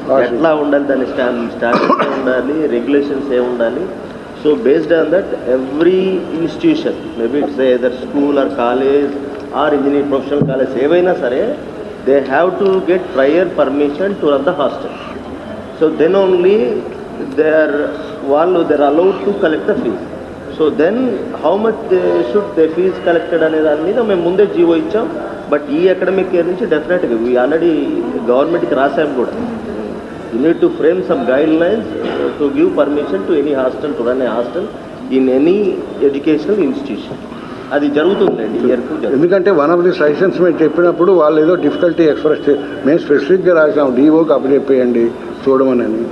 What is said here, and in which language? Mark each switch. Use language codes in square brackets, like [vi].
[te] ఎట్లా ఉండాలి, దాని స్టాండర్డ్స్ ఉండాలి, రెగ్యులేషన్స్ ఏ ఉండాలి. [en] so based on that every institution, maybe it's either school or college or engineering professional college [te] ఏవైనా సరే, [en] they have to get prior permission to run the hostel. So then only they are allowed to collect the fees. So then how much should the fees collected [te] అనే దాని మీద మేము ముందే GO ఇచ్చాం. But ఈ academic year నుంచి డెఫినెట్గా already గవర్నమెంట్కి రాసాం కూడా. [en] You need to frame some guidelines to give permission to any hostel to run a hostel in any educational institution. [te] అది జరుగుతుందండి ఇయర్కు. ఎందుకంటే వన్ ఆఫ్ ది సజెషన్స్ మేము చెప్పినప్పుడు వాళ్ళు ఏదో డిఫికల్టీ ఎక్స్ప్రెస్ మేము స్పెసిఫిక్గా రాసాం, డిఓకి అప్పచెప్పేయండి చూడమని.